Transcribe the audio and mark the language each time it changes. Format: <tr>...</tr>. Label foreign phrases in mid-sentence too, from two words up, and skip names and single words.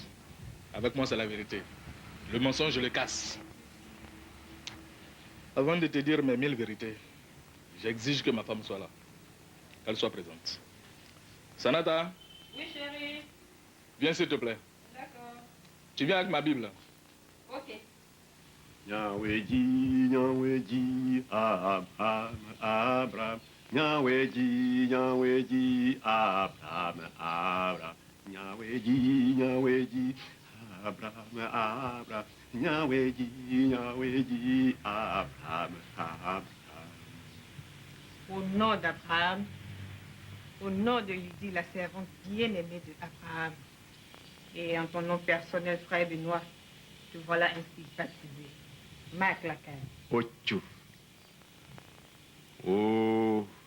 <fr>Avec moi, c'est la vérité. Le mensonge, je le casse. Avant de te dire mes 1000 vérités, j'exige que ma femme soit là, qu'elle soit présente. Sanata? Oui, chérie. Viens s'il te plaît. D'accord. Tu viens avec ma Bible? Ok. Nyawedi, Nyawedi, Abraham, Abraham. Nyawedi, Nyawedi, Abraham, Abraham. Nyawedi, Nyawedi, Abraham, Abraham. Nyawedi, Nyawedi, Abraham, Abraham. Au nom d'Abraham, au nom de Lydie, la servante bien-aimée de Abraham, et en ton nom personnel, frère Benoît, te voilà ainsi baptisé. Marc Lacan. Ocho. Oh.</fr>